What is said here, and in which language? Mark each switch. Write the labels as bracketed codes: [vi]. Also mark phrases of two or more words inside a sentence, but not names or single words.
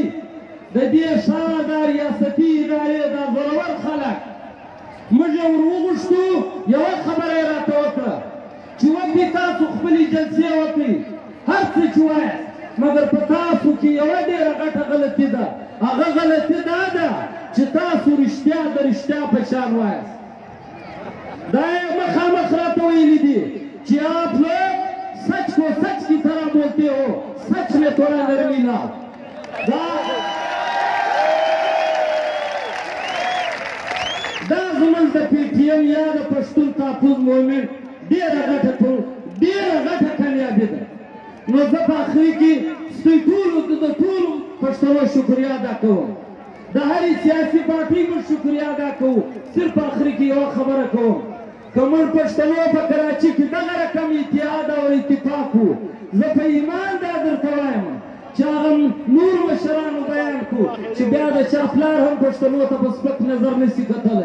[ps] د دې ښاره دا ریاستي ادارې دا زورور خلک موږ یې ور وغوښتو یوه خبره یې راته وکړه چې وکړي تاسو خپلې جلسې وکړئ هر څه چې وایاست مګر په تاسو کې یوه ډېره غټه غلطي ده هغه غلطي دا ده چې تاسو رښتیا د رښتیا په شان وایاست دا یې مخامخ راته ویلي دي چې [ur] آپ لوگ سچ کو سچ کی طرح بولتے ہو سچ میں تھوڑا نرمی لاؤ [ps] دا زموږ د پی ټي ایم یا د پښتون تحفظ موومنټ ډېره غټه کامیابي ده نو زه په آخري کې ستاسو ټولو د ټولو پښتنو شکریه ادا کوم د هرې سیاسي پارټۍ موږ شکریه ادا کوو صرف په آخري کې یوه خبره کوم که موږ پښتنو په کراچۍ کې دغه رقم اتحاد او اتفاق وو زه په ایمان دا درته وایم چې هغه نور مشرانو بیان کړو چې بیا د چا پلار هم پښتنو ته په سپک نظر نشي کتلی.